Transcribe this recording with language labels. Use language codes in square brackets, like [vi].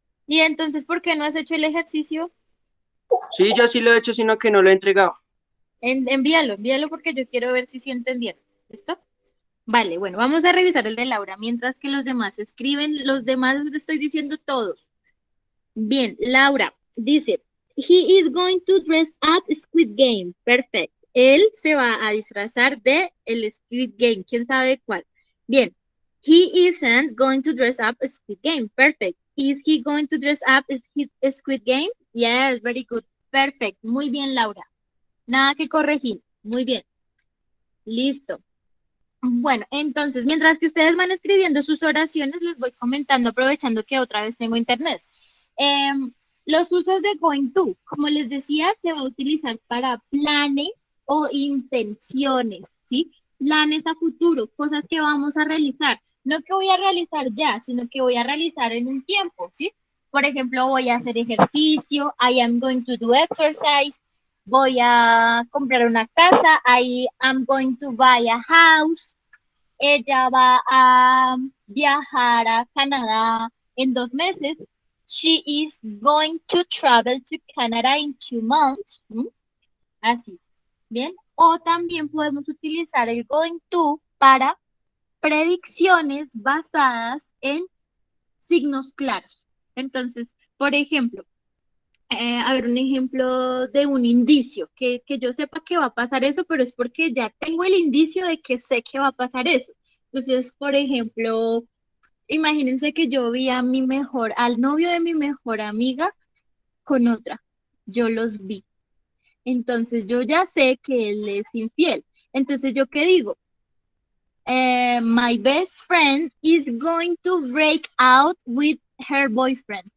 [es] ¿Y entonces por qué no has hecho el ejercicio? Sí, yo sí lo he hecho, sino que no lo he entregado. Envíalo porque yo quiero ver si sí entendieron. ¿Listo? Vale, bueno, vamos a revisar el de Laura mientras que los demás escriben. Los demás les estoy diciendo todos. Bien, Laura dice, [en] he is going to dress up Squid Game. [es] Perfecto. Él se va a disfrazar de el Squid Game. ¿Quién sabe cuál? Bien. [en] He isn't going to dress up Squid Game. Perfect. Is he going to dress up Squid Game? Yes, very good. Perfect. [es] Muy bien, Laura. Nada que corregir. Muy bien. Listo. Bueno, entonces, mientras que ustedes van escribiendo sus oraciones, les voy comentando, aprovechando que otra vez tengo internet. Em, los usos de going to, como les decía, se va a utilizar para planes o intenciones, ¿sí? Planes a futuro, cosas que vamos a realizar. No que voy a realizar ya, sino que voy a realizar en un tiempo, ¿sí? Por ejemplo, voy a hacer ejercicio, [en] I am going to do exercise, [es] voy a comprar una casa, [en] I am going to buy a house, [es] ella va a viajar a Canadá en 2 meses. [en] She is going to travel to Canada in 2 months. [es] ¿Mm? Así, ¿bien? O también podemos utilizar el going to para predicciones basadas en signos claros. Entonces, por ejemplo, a ver, un ejemplo de un indicio, que yo sepa que va a pasar eso, pero es porque ya tengo el indicio de que sé que va a pasar eso. Entonces, por ejemplo, imagínense que yo vi a al novio de mi mejor amiga con otra. Yo los vi. Entonces, yo ya sé que él es infiel. Entonces, ¿yo qué digo? [en] My best friend is going to break out with her boyfriend.